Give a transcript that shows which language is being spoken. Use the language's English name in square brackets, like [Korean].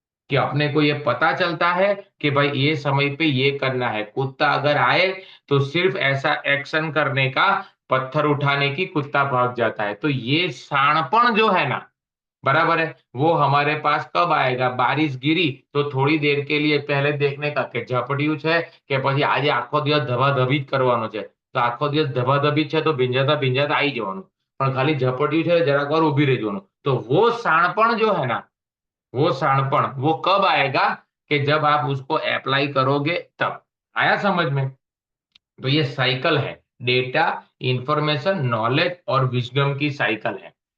[Hindi] कि अपने को ये पता चलता है कि भाई ये समय पे ये करना है, कुत्ता अगर आए तो सिर्फ ऐसा एक्शन करने का, पत्थर उठाने की, कुत्ता भाग जाता है। तो ये शाणपण जो है ना, बराबर है, वो हमारे पास कब आएगा? बारिश गिरी तो थोड़ी देर के लिए पहले देखने का [Gujarati] કે ઝપટ્યું છે કે પછી આજે આખો દિવસ ધબાધબી જ કરવાનો છે, તો આખો દિવસ ધબાધબી છે તો ભીંજાતા ભીંજાતા આવી જવાનું, પણ ખાલી ઝપટ્યું છે જરાક વાર ઊભી રહેજો [Hindi] तो वो शाणपण जो है ना, वो शाणपण वो कब आएगा कि जब आप उसको अप्लाई करोगे तब। आया समझ में? तो ये साइकिल है, डेटा, इंफॉर्मेशन, नॉलेज और विजडम की साइकिल है।